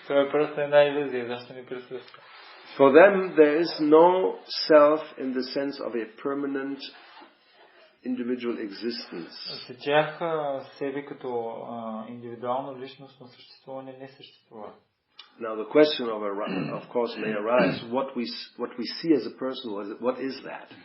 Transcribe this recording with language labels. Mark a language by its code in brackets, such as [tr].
[bg] Това е просто една илюзия, защо не присъства. [en] For them, there is no self in the sense of a permanent individual existence. [bg] За тях себе като индивидуално личностно съществуване не съществува. [en] Now the question of course may arise, what we see as a person, what is that?